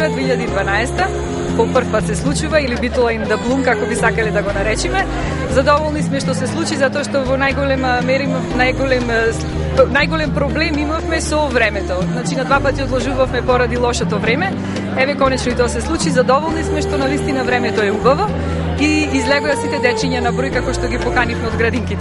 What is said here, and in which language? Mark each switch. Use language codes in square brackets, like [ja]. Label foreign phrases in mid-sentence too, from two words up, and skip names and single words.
[mk] 2012 по прв пат се случува, или Битола in the Bloom, како би сакале да го наречиме. Задоволни сме што се случи, затоа што во најголем проблем имавме со времето. Значи на 2 пати одложувавме поради лошото време. Еве конечно и тоа се случи. Задоволни сме што навистина времето е убаво и излегоа сите дечиња на број како што ги поканивме од градинките.